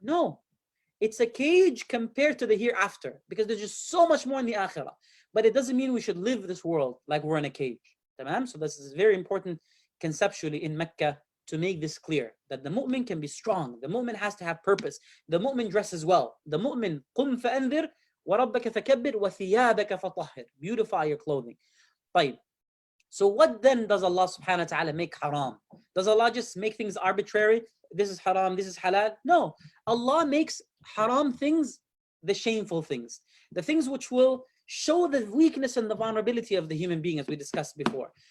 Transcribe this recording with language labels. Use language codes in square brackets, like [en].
[en] No, it's a cage compared to the hereafter, because there's just so much more in the akhirah. But it doesn't mean we should live this world like we're in a cage. Tamam? So this is very important conceptually in Mecca to make this clear, that the mu'min can be strong. The mu'min has to have purpose. The mu'min dresses well. [ar] The mu'min, قُمْ فَأَنذِرْ وَرَبَّكَ فَكَبِّرْ وَثِيَابَكَ فَطَهِّرْ. [en] Beautify your clothing. طيب. So what then does Allah subhanahu wa ta'ala make haram? Does Allah just make things arbitrary? This is haram, this is halal? No. Allah makes haram things, the shameful things. The things which will show the weakness and the vulnerability of the human being, as we discussed before.